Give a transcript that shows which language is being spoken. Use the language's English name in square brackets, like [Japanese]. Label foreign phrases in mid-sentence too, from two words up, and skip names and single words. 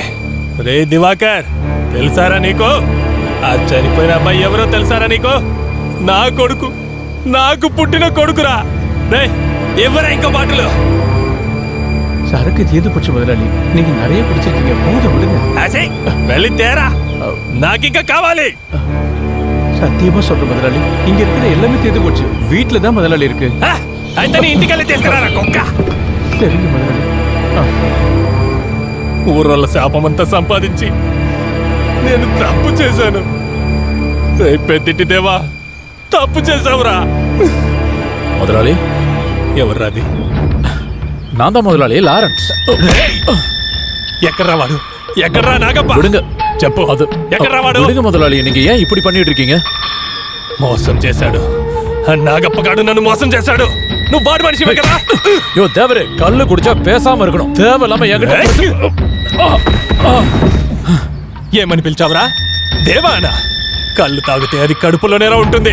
[Telugu] రే దివాకర్, తెలుసారా నీకు? ఆ చనిపోయిన అబ్బాయి ఎవరో తెలుసారా నీకు? నా కొడుకు, నాకు పుట్టిన కొడుకురా. రే ఎవరా ఇంకా బాటలు? [Tamil] சரக்கு தீர்ந்து போச்சு முதலாளி. நீங்க நிறைய குடிச்சிருக்கீங்க, போதும் விடுங்க. [Telugu] వెళ్ళి తేరా, నాకింకా కావాలి. [Tamil] சத்தியமா சொல்றேன் முதலாளி, இங்க இருக்கிற எல்லாமே தீர்ந்து போச்சு. வீட்டுல தான் முதலாளி இருக்கு. [Telugu] అయితే నీ ఇంటికెళ్ళి తీసుకురారా కుక్క. [Tamil] சரிங்க முதலாளி. [Telugu] ఊర్వల్ల శాపమంతా సంపాదించి నేను తప్పు చేశాను. పెద్దింటి దేవా, తప్పు చేశావురా. [Tamil] முதலாளி, [Telugu] ఎవర్రాది? [Tamil] நான் தான் முதலாளி, லாரன்ஸ். [Telugu] ఎక్కడ్రా వాడు? ఎక్కడ్రా నాగప్ప? [Tamil] விடுங்க, [Telugu] చెప్పు. [Tamil] அது [Telugu] ఎక్కడ్రా వాడు? [Tamil] விடுங்க முதலாளி, நீங்க ஏன் இப்படி பண்ணிட்டு இருக்கீங்க? [Telugu] మోసం చేశాడు. నాగప్పగాడు నన్ను మోసం చేశాడు. నువ్వు వాడు మనిషివే కదా? [Tamil] யோ தேவரே, கல்லு குடிச்சா பேசாம இருக்கணும். தேவையில்லாம என்கிட்ட [Telugu] ఏమని పిలిచావురా? దేవానా? కళ్ళు తాగితే అది కడుపులోనేలా ఉంటుంది.